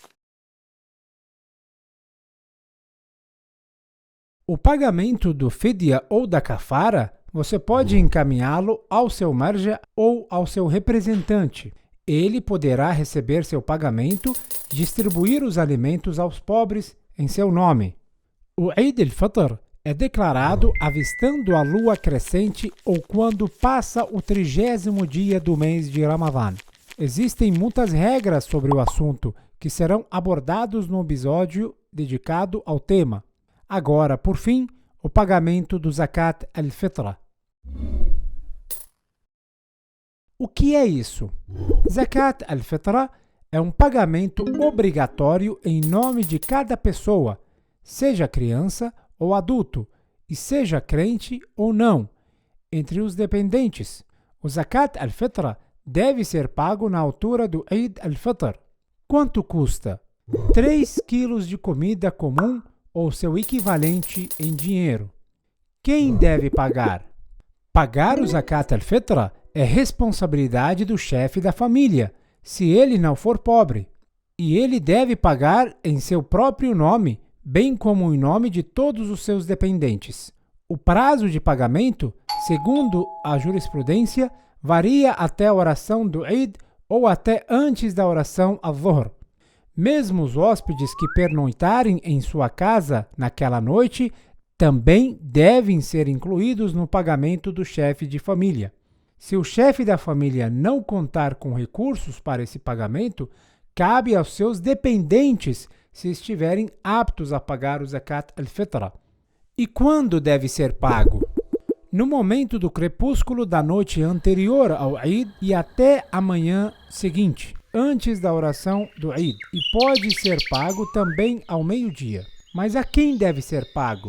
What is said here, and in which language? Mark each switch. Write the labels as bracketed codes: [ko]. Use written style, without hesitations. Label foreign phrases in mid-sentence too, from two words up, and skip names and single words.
[pt] O pagamento do fidya ou da kafara, você pode encaminhá-lo ao seu marja ou ao seu representante. Ele poderá receber seu pagamento e distribuir os alimentos aos pobres em seu nome. O Eid al-Fitr é declarado avistando a lua crescente ou quando passa o 30º dia do mês de Ramadã. Existem muitas regras sobre o assunto que serão abordados no episódio dedicado ao tema. Agora, por fim, o pagamento do Zakat al-Fitra. O que é isso? Zakat al-Fitra é um pagamento obrigatório em nome de cada pessoa, seja criança ou adulto, e seja crente ou não, entre os dependentes. O Zakat al-Fitra deve ser pago na altura do Eid al-Fitr. Quanto custa? 3 quilos de comida comum ou seu equivalente em dinheiro. Quem deve pagar? Pagar o Zakat al-Fitra é responsabilidade do chefe da família, se ele não for pobre, e ele deve pagar em seu próprio nome, bem como em nome de todos os seus dependentes. O prazo de pagamento, segundo a jurisprudência, varia até a oração do Eid ou até antes da oração al-Dhuhr. Mesmo os hóspedes que pernoitarem em sua casa naquela noite também devem ser incluídos no pagamento do chefe de família. Se o chefe da família não contar com recursos para esse pagamento, cabe aos seus dependentes se estiverem aptos a pagar o Zakat al-Fitra. E quando deve ser pago? No momento do crepúsculo da noite anterior ao Eid e até a manhã seguinte, antes da oração do Eid, e pode ser pago também ao meio-dia. Mas a quem deve ser pago?